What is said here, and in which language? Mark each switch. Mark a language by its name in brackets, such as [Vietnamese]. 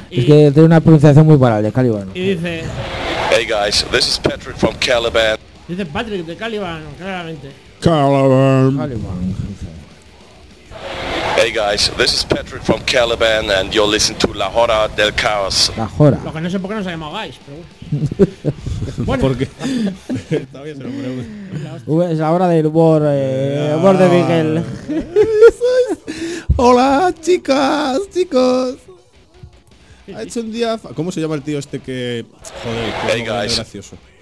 [Spanish] Y es que tiene una pronunciación muy parada, de Caliban. Y dice... [English] Hey guys, this is Patrick from Caliban. [Spanish] Dice Patrick de Caliban, claramente. Caliban. [English] Hey guys, this is Patrick from Caliban and you're listening to La Hora del Caos. [Spanish] La Hora. Lo que no sé por qué nos ha llamado Guys, pero bueno. ¿Por qué? Todavía se lo... Es la hora del humor, humor de Miguel. Hola, chicas, chicos. Ha hecho un día... ¿Cómo se llama el tío este que... Joder, que es muy gracioso?